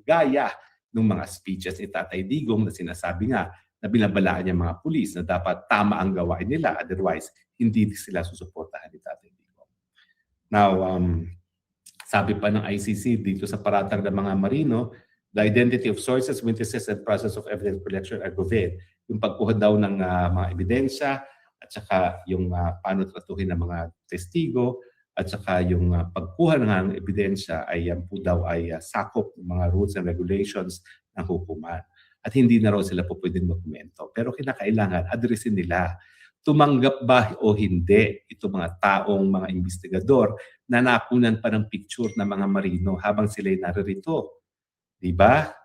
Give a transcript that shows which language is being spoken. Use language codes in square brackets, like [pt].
[tl] Gaya ng mga speeches ni Tatay Digong na sinasabi nga na binabalaan niya mga pulis na dapat tama ang gawain nila, otherwise hindi sila susuportahan ni Tatay Digong. Now, sabi pa ng ICC dito sa paratang ng mga marino [en] The identity of sources, witnesses, and process of evidence collection are governed. [tl] Yung pagkuha daw ng mga ebidensya at saka yung paano tratuhin ng mga testigo at saka yung pagkuha ng ebidensya ay yan po daw ay sakop ng mga rules and regulations ng hukuman. At hindi na raw sila po pwedeng dokumento. Pero kinakailangan addressin nila tumanggap ba o hindi itong mga taong mga investigador na nakunan pa ng picture ng mga marino habang sila'y naririto. Di ba?